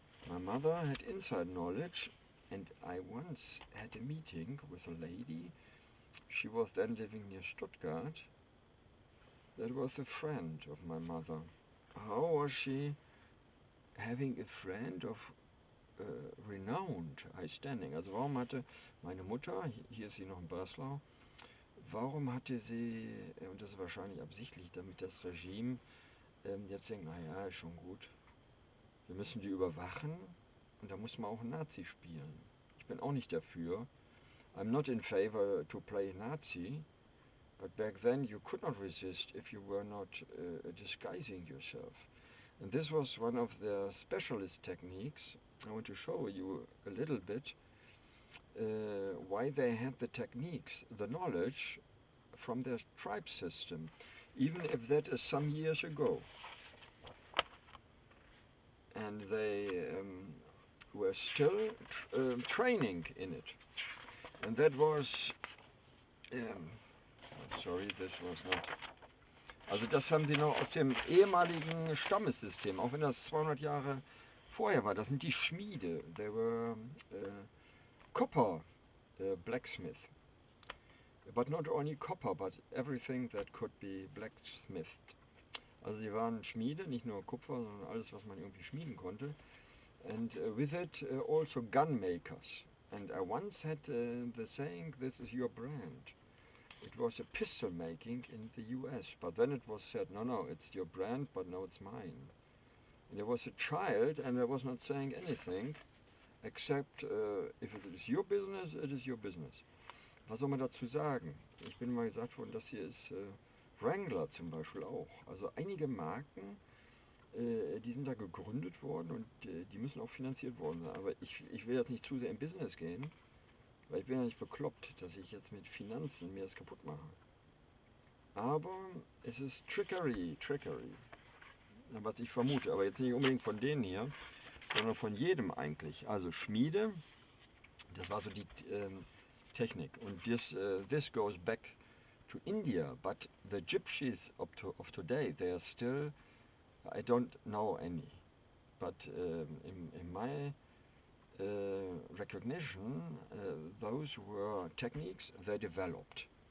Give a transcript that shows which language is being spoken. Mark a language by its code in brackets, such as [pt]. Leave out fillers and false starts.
[en] My mother had inside knowledge, and I once had a meeting with a lady. She was then living near Stuttgart. That was a friend of my mother. How was she having a friend of renowned high standing? [de] Also warum hatte meine Mutter, hier ist sie noch in Breslau, warum hatte sie, und das ist wahrscheinlich absichtlich, damit das Regime jetzt denkt, naja, ist schon gut, wir müssen die überwachen und da muss man auch Nazi spielen. Ich bin auch nicht dafür. [en] I'm not in favor to play Nazi, but back then you could not resist if you were not disguising yourself. And this was one of the specialist techniques I want to show you a little bit why they had the techniques, the knowledge from their tribe system, even if that is some years ago. And they were still training in it. And that was, sorry, this was not. [de] Also das haben sie noch aus dem ehemaligen Stammessystem, auch wenn das 200 Jahre vorher war. Das sind die Schmiede. [en] They were copper blacksmith. But not only copper, but everything that could be blacksmithed. [de] Also sie waren Schmiede, nicht nur Kupfer, sondern alles, was man irgendwie schmieden konnte. [en] And with it also gun makers. And I once had the saying, this is your brand. It was a pistol making in the US, but then it was said, no, it's your brand, but no, it's mine. And there was a child, and I was not saying anything, except if it is your business, it is your business. [de] Was soll man dazu sagen? Ich bin mal gesagt worden, das hier ist Wrangler zum Beispiel auch. Also einige Marken, die sind da gegründet worden und die müssen auch finanziert worden sein. Aber ich will jetzt nicht zu sehr im Business gehen, weil ich bin ja nicht bekloppt, dass ich jetzt mit Finanzen mir das kaputt mache. Aber es ist Trickery, was ich vermute. Aber jetzt nicht unbedingt von denen hier, sondern von jedem eigentlich. Also Schmiede, das war so die Technik. [en] Und this goes back to India, but the gypsies of today, they are still, I don't know any, but in my recognition, those were techniques they developed.